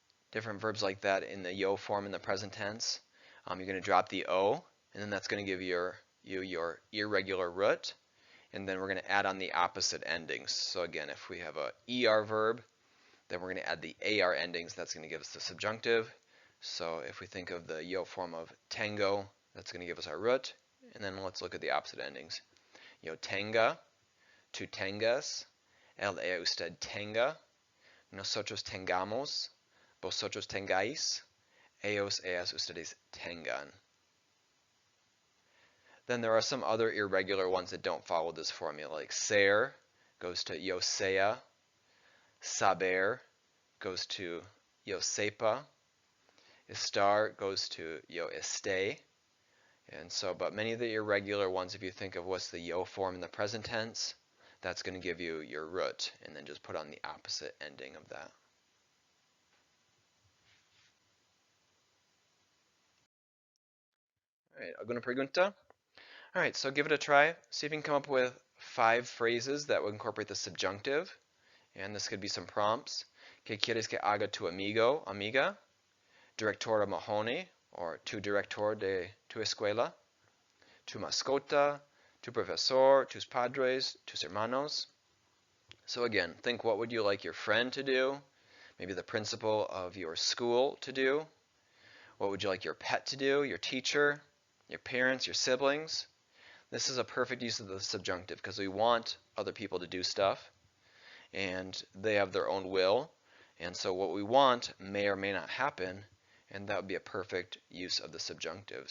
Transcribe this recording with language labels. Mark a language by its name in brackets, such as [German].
[English] different verbs like that in the yo form in the present tense. You're going to drop the o, and then that's going to give you your irregular root, and then we're going to add on the opposite endings. So again, if we have a er verb, then we're going to add the ar endings. That's going to give us the subjunctive. So if we think of the yo form of tango, that's going to give us our root. And then let's look at the opposite endings. [Spanish] Yo tenga, tú tengas, él ella usted tenga, nosotros tengamos, vosotros tengáis, ellos ellas ustedes tengan. [English] Then there are some other irregular ones that don't follow this formula, like ser goes to yo sea, saber goes to yo sepa, estar goes to yo esté. And so, but many of the irregular ones, if you think of what's the yo form in the present tense, that's going to give you your root, and then just put on the opposite ending of that. All right, [Spanish] alguna pregunta? [English] All right, so give it a try. See if you can come up with 5 phrases that would incorporate the subjunctive. And this could be some prompts. [Spanish] ¿Qué quieres que haga tu amigo, amiga? Directora Mahoney, or tu director de tu escuela. Tu mascota, tu profesor, tus padres, tus hermanos. [English] So again, think what would you like your friend to do? Maybe the principal of your school to do? What would you like your pet to do? Your teacher? Your parents? Your siblings? This is a perfect use of the subjunctive because we want other people to do stuff and they have their own will, and so what we want may or may not happen, and that would be a perfect use of the subjunctive.